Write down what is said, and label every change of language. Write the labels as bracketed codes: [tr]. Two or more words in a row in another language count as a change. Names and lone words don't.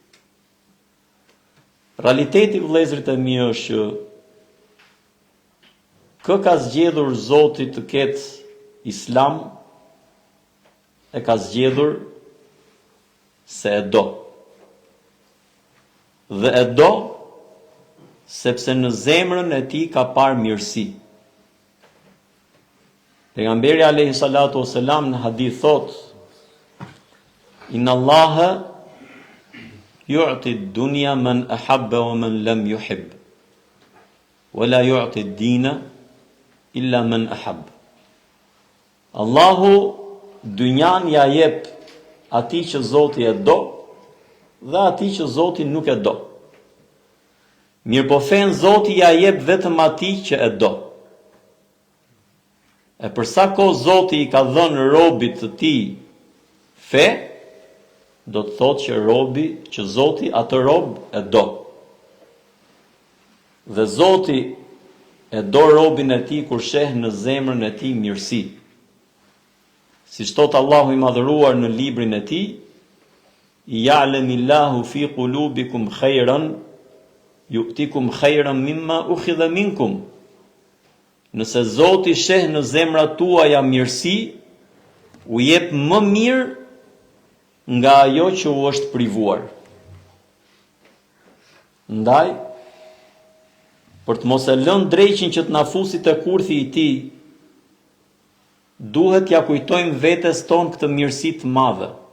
[sq] Realiteti, vëllezërit e mi, është që kë ka zgjedhur Zoti të ketë Islam, e ka zgjedhur se e do. Dhe e do sepse në zemrën e tij ka parë mirësi. Pejgamberi [ar] عليه الصلاة والسلام [sq] në hadith thot: [ar] إن الله يعطي الدنيا من أحب ومن لم يحب، ولا يعطي الدين إلا من أحب. [sq] Allahu dynjan ja jep atij që Zoti e do dhe atij që Zoti nuk e do. Mirë po fen Zoti ja jep vetëm atij që e do. E përsa kohë Zoti i ka dhënë robit të tij fe, do të thotë që Zoti atë rob e do. Dhe Zoti e do robin e tij kur sheh në zemrën e tij mirësi. Siç thot Allahu i madhëruar në librin e tij: [ar] يعلم الله في قلوبكم خيرا يؤتكم خيرا مما أخذ منكم. [sq] Nëse Zoti sheh në zemrat tuaja mirësi, u jep më mirë nga ajo që u është privuar. Ndaj, për të mos e lënë dreqin që të na fusi te kurthi i tij, duhet ja kujtojmë vetes tonë këtë mirësi të madhe.